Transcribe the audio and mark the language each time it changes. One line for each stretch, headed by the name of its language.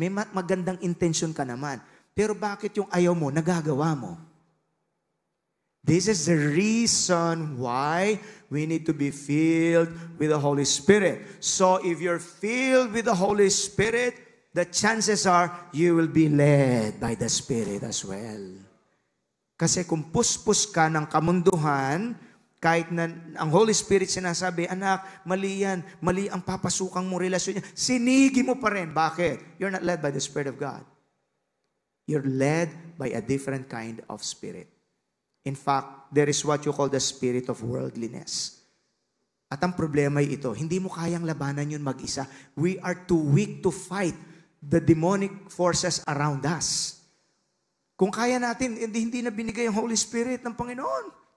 Filipino: May magandang intention ka naman, pero bakit yung ayaw mo, nagagawa mo?
English: This is the reason why we need to be filled with the Holy Spirit. So if you're filled with the Holy Spirit, the chances are you will be led by the Spirit as well.
Filipino: Kasi kung puspos ka ng kamunduhan, kahit na ang Holy Spirit sinasabi, anak, mali yan, mali ang papasukang mo relasyon niya, sinigi mo pa rin. Bakit?
English: You're not led by the Spirit of God. You're led by a different kind of spirit. In fact, there is what you call the spirit of worldliness.
Filipino: At ang problema ay ito, hindi mo kayang labanan yun mag-isa.
English: We are too weak to fight the demonic forces around us.
Filipino: Kung kaya natin, hindi na binigay ang Holy Spirit ng Panginoon.